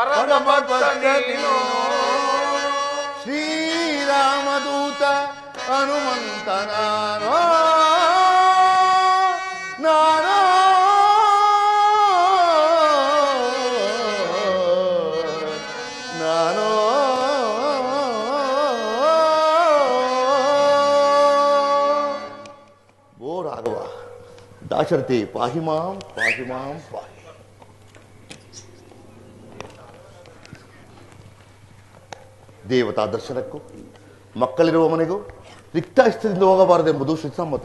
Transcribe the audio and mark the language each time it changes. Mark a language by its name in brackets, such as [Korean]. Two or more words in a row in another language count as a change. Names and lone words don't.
[Kannada] ಭಕ್ತ ನೀನು ಶ್ರೀರಾಮದೂತ ಹನುಮಂತ ನಾನೋ ನಾನೋ ನಾನೋ ಓ ರಾಘವ ದಾಶರಥಿ [Sanskrit] ಪಾಹಿ ಮಾಂ ಪಾಹಿ ಮಾಂ ಪಾಹಿ. [Kannada] ದೇವತಾ ದರ್ಶನಕ್ಕೂ ಮಕ್ಕಳಿರುವ ಮನೆಗೂ ರಿಕ್ತಾಯಿಸ್ತದಿಂದ ಹೋಗಬಾರದೆಂಬುದು ಶ್ರೀಸಮ್ಮತ.